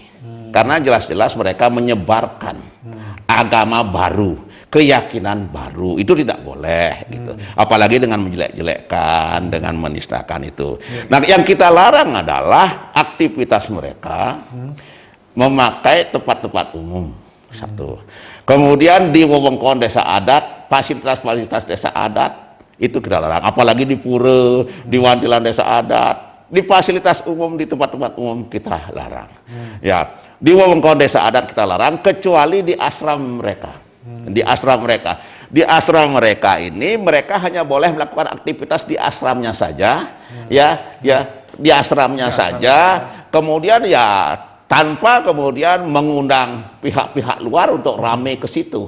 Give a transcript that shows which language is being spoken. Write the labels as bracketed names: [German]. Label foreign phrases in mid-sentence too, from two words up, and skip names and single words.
[Indonesian] Karena jelas-jelas mereka menyebarkan agama baru, keyakinan baru, itu tidak boleh gitu. Apalagi dengan menjelek-jelekkan, dengan menistakan itu. Nah, yang kita larang adalah aktivitas mereka memakai tempat-tempat umum. Satu. Kemudian di wewengkon desa adat, fasilitas-fasilitas desa adat itu kita larang. Apalagi di pura, di wantilan desa adat, di fasilitas umum, di tempat-tempat umum kita larang. Ya, di wewengkon desa adat kita larang kecuali di asram mereka. Di asram mereka. Di asram mereka ini mereka hanya boleh melakukan aktivitas di asramnya saja. Ya, di asramnya saja. Kemudian ya tanpa kemudian mengundang pihak-pihak luar untuk rame ke situ.